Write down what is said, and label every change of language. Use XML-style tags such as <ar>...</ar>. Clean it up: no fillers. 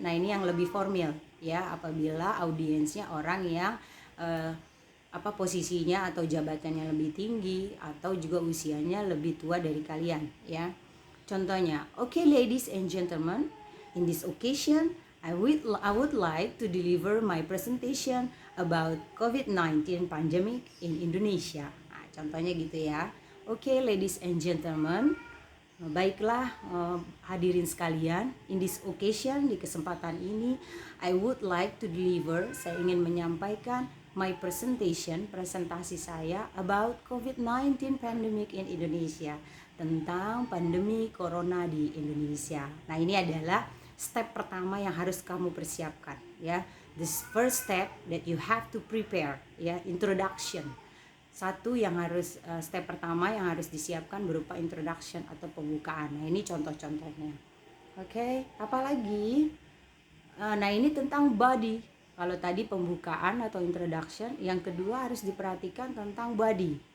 <id>Nah, ini yang lebih formal ya, apabila audiensnya orang yang posisinya atau jabatannya lebih tinggi atau juga usianya lebih tua dari kalian ya. Contohnya,</id> <en>okay ladies and gentlemen, in this occasion I would like to deliver my presentation about COVID-19 pandemic in Indonesia.</en> <id>Nah, contohnya gitu ya.</id> <en>Okay, ladies and gentlemen,</en> <id>baiklah hadirin sekalian,</id> <en>in this occasion,</en> <id>di kesempatan ini,</id> <en>I would like to deliver,</en> <id>saya ingin menyampaikan</id> <en>my presentation,</en> <id>presentasi saya</id> <en>about COVID-19 pandemic in Indonesia,</en> <id>tentang pandemi corona di Indonesia. Nah, ini adalah step pertama yang harus kamu persiapkan ya.</id> <en>This first step that you have to prepare ya, introduction.</en> <id>Satu yang harus step pertama yang harus disiapkan berupa introduction atau pembukaan. Nah, ini contoh-contohnya. Oke, apalagi? Nah, ini tentang body. Kalau tadi pembukaan atau introduction, yang kedua harus diperhatikan tentang body.</id>